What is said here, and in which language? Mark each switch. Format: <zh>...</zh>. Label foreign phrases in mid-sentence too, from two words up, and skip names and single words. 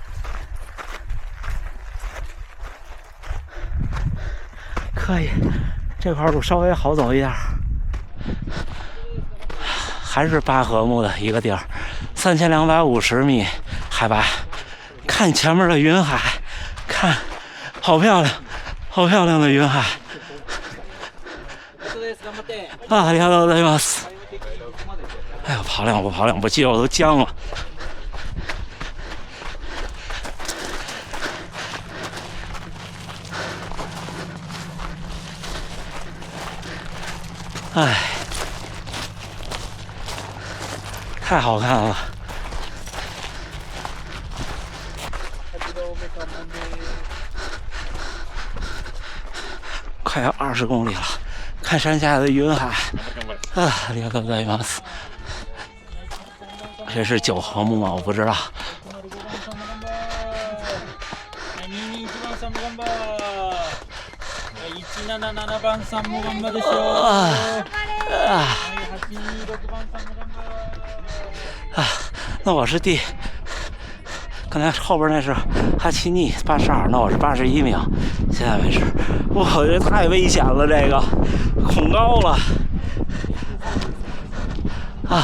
<zh>可以，这块路稍微好走一点，还是巴赫木的一个地儿，3250米海拔，看前面的云海，看，好漂亮，好漂亮的云海。</zh> <ja>ありがとうございます。</ja> <zh>哎呀，跑两步，肌肉都僵了。哎，太好看了。快要20公里了，看山下的云海。</zh> <ja>ありがとうございます。</ja> <zh>这是9合目吗？我不知道。那我是刚才后边那是哈奇尼82，那我是81名，现在为止，我觉得太危险了，这个恐高了啊！</zh>